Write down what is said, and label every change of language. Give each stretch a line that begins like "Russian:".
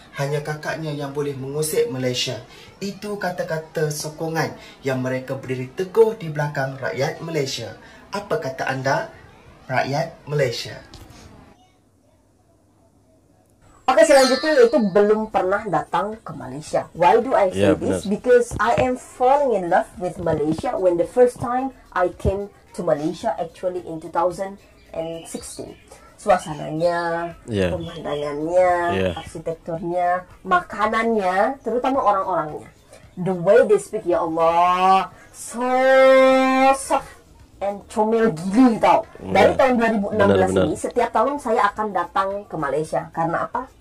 Indonesian: Hanya kakaknya yang boleh mengusik Malaysia. Itu kata-kata sokongan yang mereka berdiri teguh di belakang rakyat Malaysia. Apa kata anda, rakyat Malaysia? Oke, selanjutnya yaitu belum pernah datang ke Malaysia.
English: Why do I say this? Because I am falling in love with Malaysia when the first time I came to Malaysia actually in 2016.
Indonesian: Suasananya, pemandangannya, arsitekturnya, makanannya, terutama orang-orangnya.
English: The way they speak, ya Allah, so soft and
Malay: comel gili tau.
Indonesian: Dari tahun 2016 ini, setiap tahun saya akan datang ke Malaysia. Karena apa?